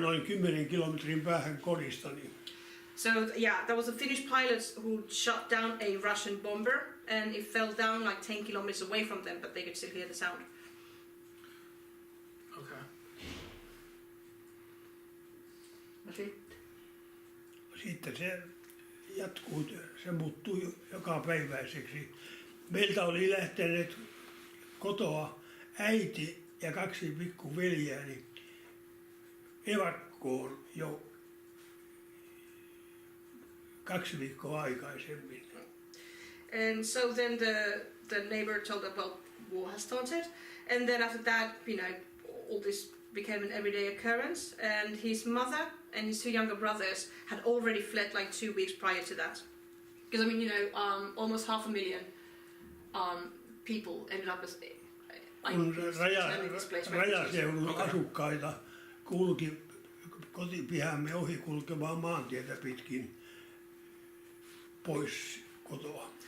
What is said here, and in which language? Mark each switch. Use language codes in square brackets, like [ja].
[fi] noin 10 kilometrin päähän kodistani. [en] So yeah, there was the Finnish pilots who shot down a Russian bomber, and it fell down like 10 kilometers away from them, but they could still hear the sound. Okay. [fi] No sitten. Sitten se jatkuu, se muuttui jokapäiväiseksi. Meiltä oli lähteneet kotoa äiti ja 2 pikkuveljeäni evakkoon jo 2 viikkoa aikaisemmin. [en] And so then the neighbor told them, well, war has started. And then after that, you know, all this became an everyday occurrence. And his mother and his 2 younger brothers had already fled like 2 weeks prior to that. Because, I mean, you know, almost 500,000 people ended up as [fi] Kun rajaseudun asukkaita kulki kotipihamme ohi kulkevaa maantietä pitkin pois kotoa.